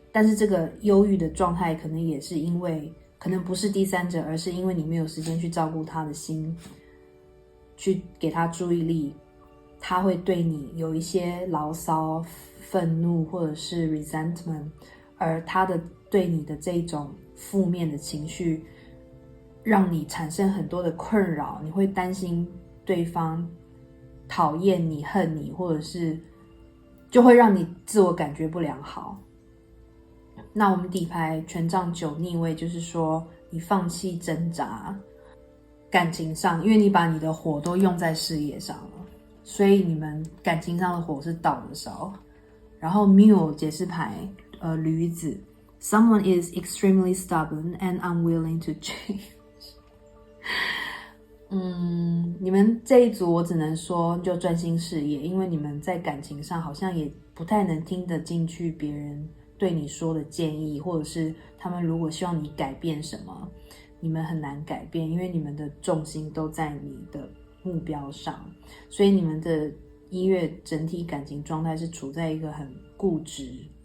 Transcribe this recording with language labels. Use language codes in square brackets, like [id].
[zh] 但是这个忧郁的状态可能也是因为，可能不是第三者，而是因为你没有时间去照顾他的心，去给他注意力，他会对你有一些牢骚、愤怒或者是 resentment， 而他的对你的这种负面的情绪让你产生很多的困扰，你会担心对方讨厌你、恨你，或者是就会让你自我感觉不良好。那我们底牌权杖9逆位，就是说你放弃挣扎感情上，因为你把你的火都用在事业上了，所以你们感情上的火是倒着烧。然后 Mule 解释牌驴子， [en] Someone is extremely stubborn and unwilling to change。 [zh] 你们这一组我只能说就专心事业，因为你们在感情上好像也不太能听得进去别人对你说的建议，或者是他们如果希望你改变什么，你们很难改变，因为你们的重心都在你的目标上，所以你们的1月整体感情状态是处在一个很固执、